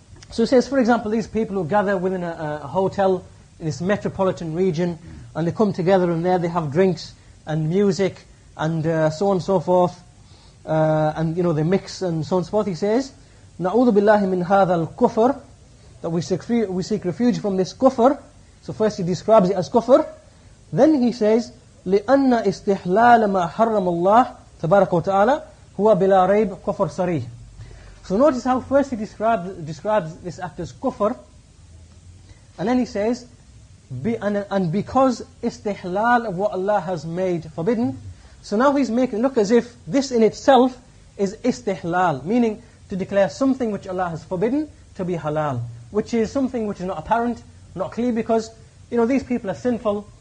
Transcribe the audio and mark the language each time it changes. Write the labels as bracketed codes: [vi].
[en] So he says, for example, these people who gather within a hotel in this metropolitan region, and they come together, and there they have drinks and music, and so on and so forth, and they mix and so on and so forth. He says, [ar] نَعُوذُ بِاللَّهِ مِنْ هَذَا الْكُفْرِ, [en] that we seek refuge from this kufr. So first he describes it as kufr. Then he says, [ar] لِأَنَّ إِسْتِحْلَالَ مَا حَرَّمَ اللَّهِ تَبَارَكَ وَتَعَالَى هُوَ بِلَا رَيْبٍ كُفْرٌ صَرِيحٌ. [en] So notice how first he describes this act as kufr, and then he says, and because istihlal of what Allah has made forbidden. So now he's making it look as if this in itself is istihlal, meaning to declare something which Allah has forbidden to be halal, which is something which is not apparent, not clear, because these people are sinful.